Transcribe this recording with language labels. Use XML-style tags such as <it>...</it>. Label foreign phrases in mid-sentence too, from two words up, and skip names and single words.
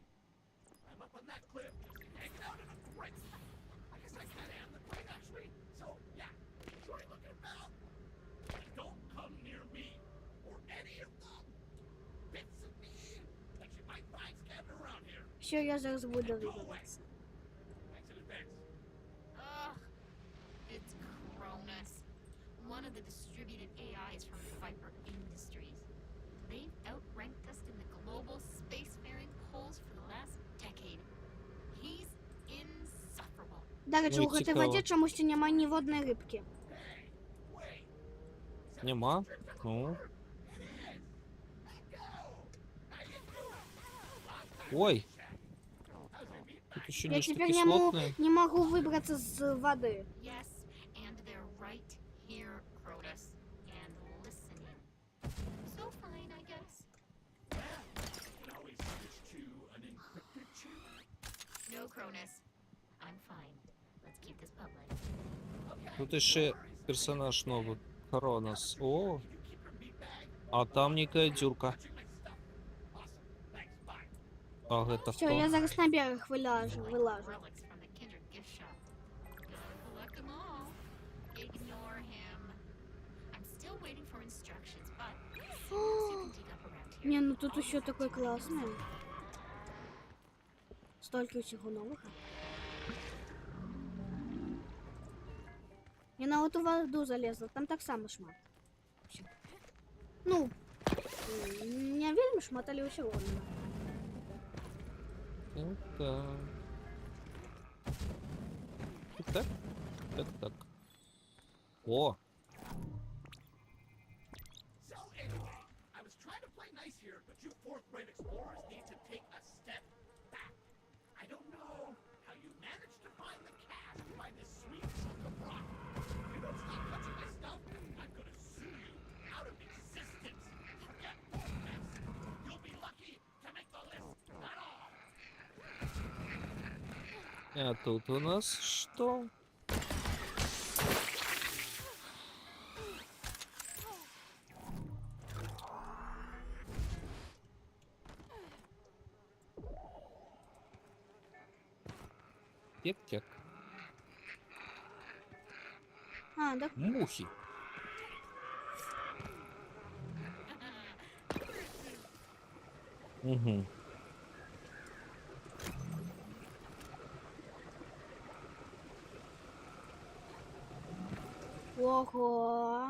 <en>I'm up on that cliff, just hanging out in a crate. I guess I kinda am the crate, actually. So, yeah, enjoy looking about. But don't come near me or any of the bits of me that you might find scattered around here.</en> <uk>Все, я зараз буду</uk> <en>Go away.</en> <ru>выбираться.</ru> <en>Thanks in advance. It's Cronus, one of the distributed AIs from Viper Industries. They've outranked us in the global spacefaring polls for the last decade. He's insufferable.</en> <uk>До речі, Ну, у цій цікаво. воді чомусь немає ні водної рибки. Нема? Ну. Ой.</uk> <ru>Тут еще Я нечто теперь кислотное. не могу выбраться с воды.</ru> <en>Yes, and they're right here, Cronus, and listening. So fine, I guess. can always switch to an encrypted channel. No, Cronus. I'm fine. Let's keep this public.</en> <uk>Тут ще персонаж новий. Коронас.</uk> <ru>О, А там некая дюрка.</ru> <en>Touching my stuff. Awesome. Thanks. Bye.</en> <ru>А это</ru> <uk>Все, я</uk> <ru>кто?</ru> <uk>зараз на берег вилажу.</uk> <en>Relics from the Kindred gift shop. Collect them all. Ignore him. I'm still waiting for instructions, but see what else you can dig up around here.</en> <ru>Не, ну тут еще такой классный. Столько всего нового. Я на эту воду залезла, там</ru> <be>так само шмат. Всё. Ну, не вельми шмат, але усього нема. Так. Так. Так, так. О,</be> <en>So anyway, I was trying to play nice here, but you fourth-grade explorers need to take a step back. I don't know how you managed to find the cache by this sweet chunk of rock. If you don't stop touching my stuff, I'm gonna sue you out of existence. Forget all this. You'll be lucky to make the list. Not all.</en> <ru>а тут у нас что? Тек-тек. А, да. Мухи. Угу. Ого.</ru>